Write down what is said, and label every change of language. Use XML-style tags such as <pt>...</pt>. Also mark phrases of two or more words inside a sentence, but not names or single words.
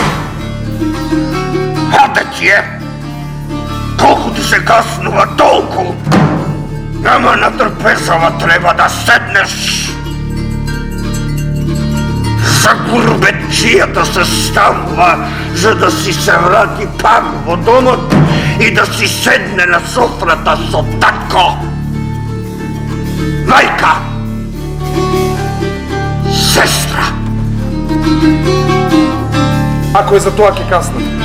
<mk>Оде ти је! Колико ти се каснува, толико! Нама на трпезава треба да седнеш! Za гурбетчията се ставва, за да си се врати пак во домот и да си седне на софрата со татко, мајка, сестра. Ако е за тоа ќе каснам.</mk>